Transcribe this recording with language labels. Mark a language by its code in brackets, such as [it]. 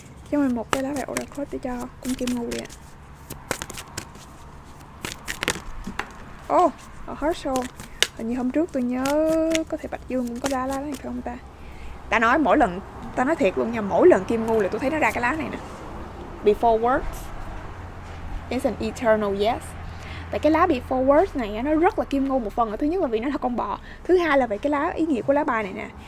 [vi] Cho mình một cái lá bài Oracle để cho con kim ngưu đi ạ. Ở Herschel, hình như hôm trước tôi nhớ có thể Bạch Dương cũng có ra lá này phải không ta? Ta nói thiệt luôn nha, mỗi lần kim ngưu là tôi thấy nó ra cái lá này nè. [en] Before words is an eternal yes. [vi] Tại cái lá Before words này nó rất là kim ngưu. Một phần là thứ nhất là vì nó là con bò, thứ hai là về cái lá, ý nghĩa của lá bài này nè.